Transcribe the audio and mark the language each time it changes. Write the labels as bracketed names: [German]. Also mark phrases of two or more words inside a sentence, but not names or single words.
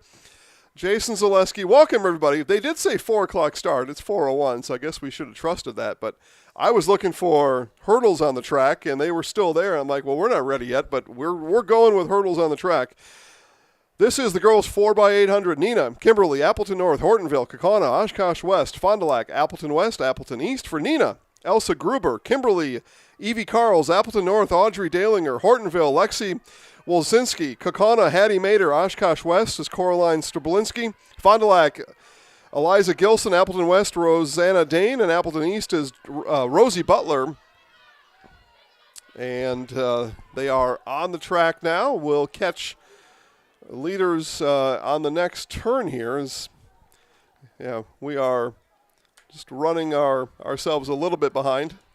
[English] Jason Zaleski, welcome everybody. They did say 4 o'clock start. It's 4:01, so I guess we should have trusted that. But I was looking for hurdles on the track, and they were still there. I'm like, well, we're not ready yet, but we're going with hurdles on the track. This is the girls 4x800. Nina, Kimberly, Appleton North, Hortonville, Kaukauna, Oshkosh West, Fond du Lac, Appleton West, Appleton East. For Nina, Elsa Gruber, Kimberly, Evie Carls, Appleton North, Audrey Dalinger, Hortonville, Lexi Wolzinski, Kaukauna, Hattie Mater, Oshkosh West is Coraline Strablinski. Fond du Lac, Eliza Gilson, Appleton West, Rosanna Dane, and Appleton East is Rosie Butler. And they are on the track now. We'll catch leaders on the next turn here. We are just running ourselves a little bit behind.